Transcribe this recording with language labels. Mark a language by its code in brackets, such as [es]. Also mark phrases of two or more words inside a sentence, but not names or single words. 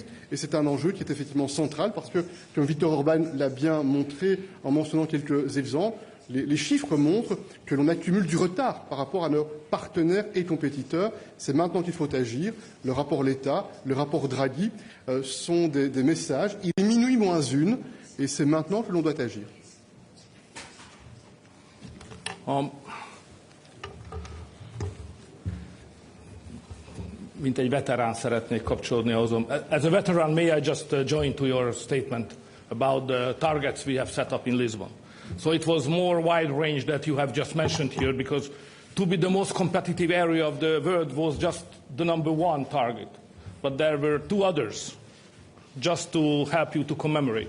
[fr] Et c'est un enjeu qui est effectivement central parce que, comme Viktor Orban l'a bien montré en mentionnant quelques exemples, les chiffres montrent que l'on accumule du retard par rapport à nos partenaires et compétiteurs. C'est maintenant qu'il faut agir. Le rapport Letta, le rapport Draghi sont des messages. Il est minuit moins 1 et c'est maintenant que l'on doit agir. [hu] Mint egy veterán szeretnék kapcsolódni ahhoz. [en] As a veteran, may I just join to your statement about the targets we have set up in Lisbon? So it was more wide range that you have just mentioned here, because to be the most competitive area of the world was just the #1 target. But there were 2 others, just to help you to commemorate.